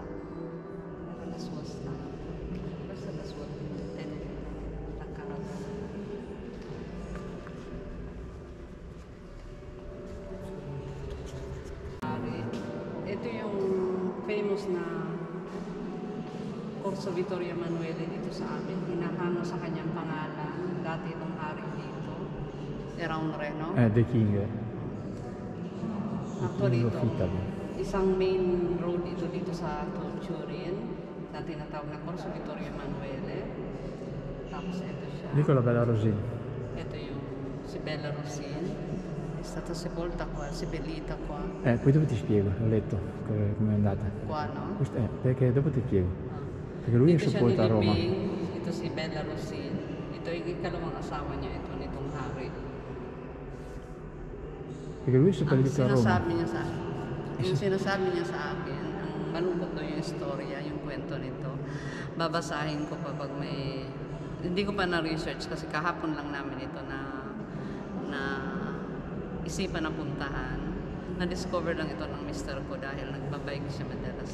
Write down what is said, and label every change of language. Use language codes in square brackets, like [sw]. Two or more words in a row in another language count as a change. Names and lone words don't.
[it] Era la sua stanza. Questa è la sua biblioteca. La casa. [tl] Ito yung famous na Corso Vittorio Emanuele dito sa amin. Hinahanga sa kanyang pangalan. Dati itong hari dito. [it] Era un re, no? [en] The King. Actually, King of ito, Italy. [tl] isang main road dito sa Turin na tinatawag na Corso Vittorio Emanuele. Tapos ito siya. Nicola Bella Rosini. Ito yung si Bella Rossini. [it] È stata sepolta qua, seppellita qua. Poi dopo ti spiego, ho letto come è andata. Qua, no? Perché dopo ti spiego. Perché lui è [tl] Dito siya [it] sepolto a Roma. [tl] nilibing. Ito si Bella Rossini. Ito yung ikalawang asawa niya, ito nitong hari. [it] Perché lui è Ang seppellito a Roma. [tl] sinasabi niya sa akin, yung sinasabi niya sa akin, ang malungkot daw yung istorya, yung kwento nito. Babasahin ko pa pag may, hindi ko pa na-research kasi kahapon lang namin ito na isipan na puntahan. Na-discover lang ito ng mister ko dahil nagbabike siya madalas.